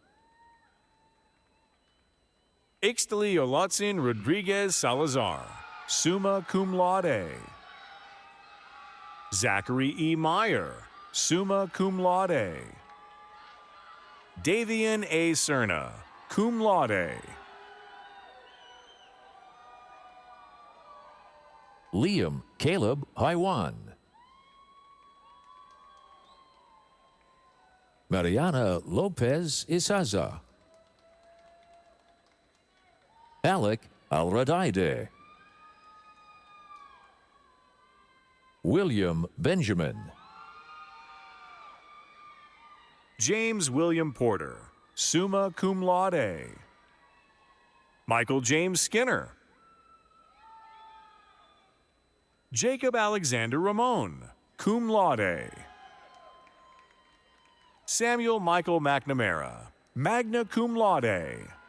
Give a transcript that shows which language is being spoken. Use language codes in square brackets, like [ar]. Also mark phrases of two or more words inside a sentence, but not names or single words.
[en] Ixtali Olatzin Rodriguez Salazar, [la] summa cum laude. [en] Zachary E. Meyer, [la] summa cum laude. [en] Davian A. Cerna, [la] cum laude. [en] Liam Caleb Haiwan. Mariana Lopez Isaza. Alec Alradaide. William Benjamin. James William Porter, [la] summa cum laude. [en] Michael James Skinner. Jacob Alexander Ramon, [la] cum laude. [en] Samuel Michael McNamara, [la] magna cum laude.